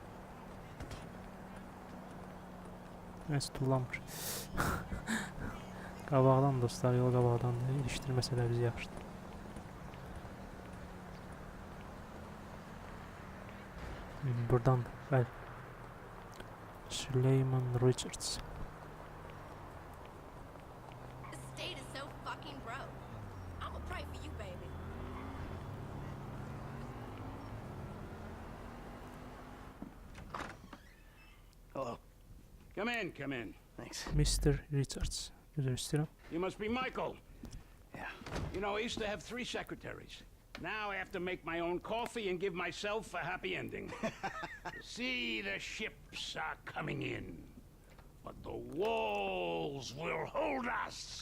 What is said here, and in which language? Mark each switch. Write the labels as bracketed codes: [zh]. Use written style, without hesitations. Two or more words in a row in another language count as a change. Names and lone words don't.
[az] Neyse tullanmır. Qabağdan dostlar, yol qabağdan da ilişdirməsələr bizi yaxşıdır. Buradan, bəli. Süleyman Richards. [en] Hello. Come in. Thanks. Mr. Richards. [az] Üzr istəyirəm. [en] You must be Michael. Yeah. You know, I used to have 3 secretaries. Now I have to make my own coffee and give myself a happy ending. See, the ships are coming in, but the walls will hold us.